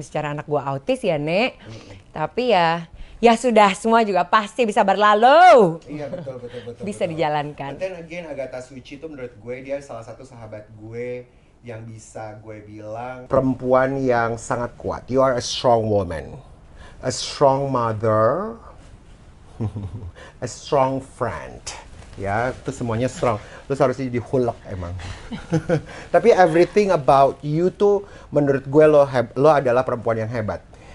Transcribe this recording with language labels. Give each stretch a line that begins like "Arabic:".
Indonesian: Secara anak gue autis ya Nek. Tapi ya sudah, semua juga pasti bisa berlalu. Iya betul. Bisa dijalankan. Dan again, Agatha Suci itu menurut gue dia salah satu sahabat gue yang bisa gue bilang perempuan yang sangat kuat.
English: You are a strong woman, a strong mother, a strong friend.
Indonesian: Ya, itu semuanya strong. Terus harusnya jadi hulk emang. Tapi
English: everything about you
Indonesian: tuh menurut gue lo adalah perempuan yang hebat.